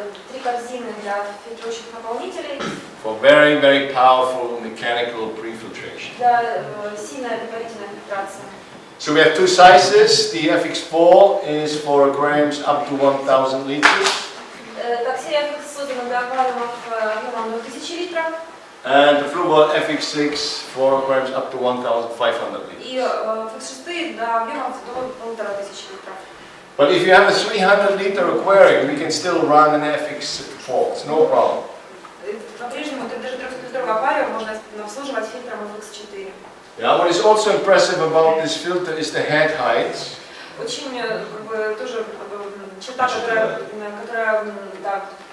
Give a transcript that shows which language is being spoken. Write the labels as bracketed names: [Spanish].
[Russian] 3 корзины для фильтрующих наполнителей. [English] For very, very powerful mechanical pre-filtration. [Russian] Для сильной предварительной фильтрации. [English] So we have 2 sizes. The FX4 is for aquariums up to 1000 liters. [Russian] Так, серия FX создана для аквариумов объемом до 1000 литров. [English] And the Fluval FX6 for aquariums up to 1500 liters. [Russian] И FX6 для объемов до 1500 литров. [English] But if you have a 300-liter aquarium, we can still run an FX4. It's no problem. [Russian] По-прежнему даже 300-литровый аквариум можно обслуживать фильтром FX4. [English] Yeah, what is also impressive about this filter is the head height. [Russian] Очень тоже черта, которая да,